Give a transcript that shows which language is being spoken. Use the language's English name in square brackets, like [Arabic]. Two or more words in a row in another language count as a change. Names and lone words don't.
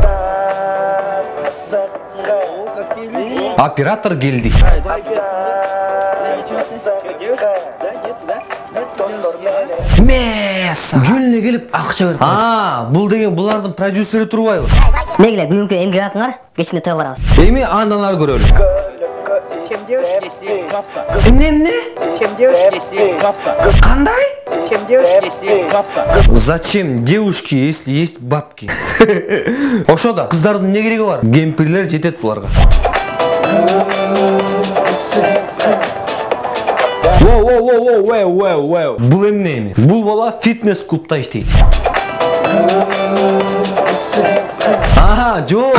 [Kyrgyz] Оператор келди. Месса. Жөнүнө келип акча берип. Бул деген булардын продюсери турбайбы? Мейле, бүгүнкү эмгек акыңар, кечинде той барабыз. Эми андан ары көрөлү. [Russian] Чем девушки есть папка. [Kyrgyz] Эмне? [Russian] Чем девушки есть папка. [Kyrgyz] Кандай? [Russian] Чем девушки есть папка. Зачем девушки, если есть бабки? [Kyrgyz] Ошо да, кыздардын эмне кереги бар? Кемпирлер жетет буларга. Воу. Бул эмне эми? Бул бала фитнес-клубда иштейт. Жок.